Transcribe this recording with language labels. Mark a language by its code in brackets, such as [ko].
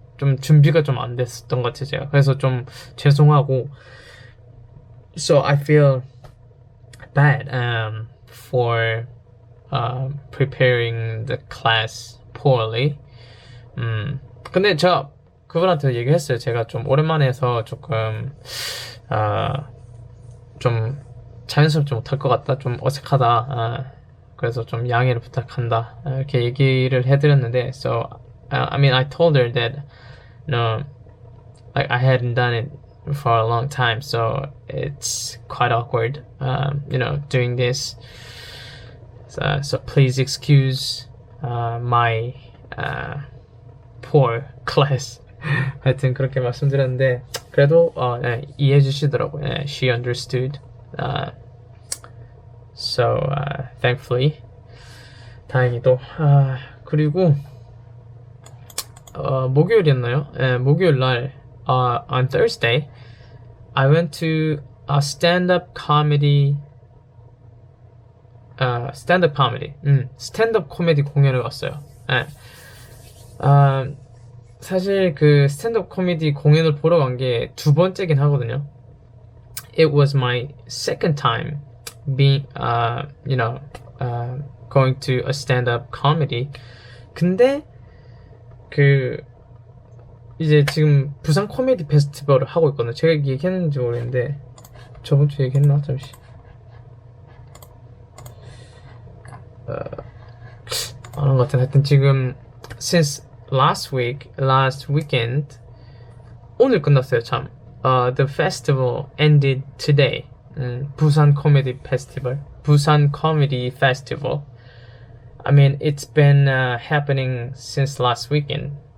[ko] 좀 준비가 좀 안 됐었던 것 같아요, 제가. 그래서 좀 죄송하고 [en] so I feel bad for preparing the class poorly. [ko] 근데 제가 그분한테 얘기했어요. 제가 좀 오랜만에 해서 조금 좀 자연스럽지 못할 것 같다, 좀 어색하다. 그래서 좀 양해를 부탁한다. 이렇게 얘기를 해드렸는데, [en] so I mean I told her that no, like I hadn't done it for a long time, so it's quite awkward, you know, doing this. So please excuse my poor class. [ko] 하여튼 그렇게 말씀드렸는데 그래도 네, 이해해 주시더라고요. [en] 네, she understood. So thankfully [ko] 다행히도 그리고 목요일이었나요? 네, 목요일 날 [en] on Thursday I went to a stand-up comedy [ko] 스탠드업 코미디 공연을 갔어요. 네. 사실 그 스탠드업 코미디 공연을 보러 간 게 2번째긴 하거든요. [en] It was my second time being, you know, going to a stand-up comedy. [ko] 근데 그 이제 지금 부산 코미디 페스티벌을 하고 있거든요. 제가 얘기했는지 모르겠는데 저번 주에 얘기했나? 잠시. 안 한 것 같은데 하여튼 지금 [en] since last weekend [ko] 오늘 끝났어요. 참. [en] The festival ended today. [ko] 부산 코미디 페스티벌, 부산 코미디 페스티벌. [en] I mean, it's been happening since last weekend.